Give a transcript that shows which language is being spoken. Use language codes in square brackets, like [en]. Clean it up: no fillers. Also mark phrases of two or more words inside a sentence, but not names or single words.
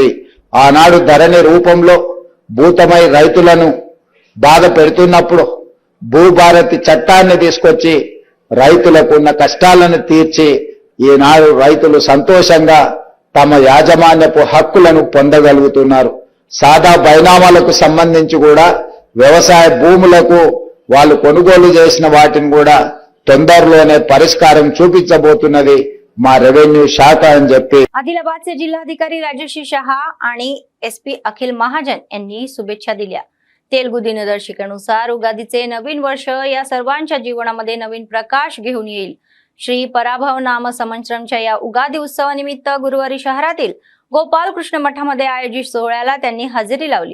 [te] ఆనాడు ధరణి రూపంలో భూతమై రైతులను బాధ పెడుతున్నప్పుడు భూభారతి చట్టాన్ని తీసుకొచ్చి రైతులకు ఉన్న కష్టాలను తీర్చి ఈనాడు రైతులు సంతోషంగా తమ యాజమాన్యపు హక్కులను పొందగలుగుతున్నారు। సాదా బైనామాలకు సంబంధించి కూడా వ్యవసాయ భూములకు వాళ్ళు కొనుగోలు చేసిన వాటిని కూడా తొందరలోనే పరిష్కారం చూపించబోతున్నది మా రెవెన్యూ शाखा అని చెప్పి [mr] आदिलाबादचे जिल्हाधिकारी राजश्री शहा आणि SP अखिल महाजन यांनी शुभेच्छा दिल्या। तेलुगू दिनदर्शिकेनुसार उगादीचे नवीन वर्ष या सर्वांच्या जीवनामध्ये नवीन प्रकाश घेऊन येईल। श्री पराभव नाम संवत्सरमच्या या उगादी उत्सवानिमित्त गुरुवारी शहरातील गोपालकृष्ण मठामध्ये आयोजित सोहळ्याला त्यांनी हजेरी लावली।